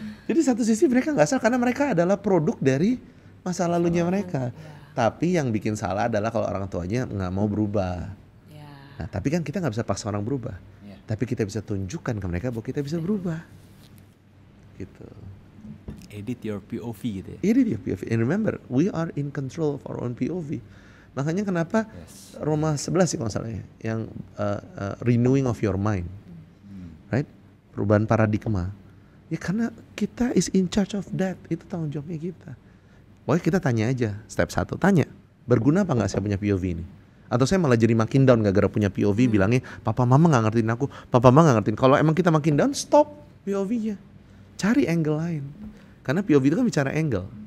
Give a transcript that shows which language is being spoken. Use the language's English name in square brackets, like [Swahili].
[Indonesian] Jadi satu sisi mereka nggak salah karena mereka adalah produk dari masa lalunya mereka. Tapi yang bikin salah adalah kalau orang tuanya nggak mau berubah. Nah, tapi kan kita nggak bisa paksa orang berubah. Tapi kita bisa tunjukkan ke mereka bahwa kita bisa berubah. Gitu. [English] Edit your POV [Indonesian] gitu ya. [English] Edit your POV. And remember, we are in control of our own POV. [Indonesian] Makanya kenapa Roma 11 sih kalau salahnya, yang [English] renewing of your mind, right? [Indonesian] Perubahan paradigma. Ya karena kita [English] is in charge of that. [Indonesian] Itu tanggung jawabnya kita. Pokoknya kita tanya aja, step 1, tanya, berguna apa nggak saya punya POV ini? Atau saya malah jadi makin down gara-gara punya POV, bilangnya papa mama nggak ngertiin aku, papa mama nggak ngertiin. Kalau emang kita makin down, stop POV-nya, cari angle lain. Karena POV itu kan bicara angle.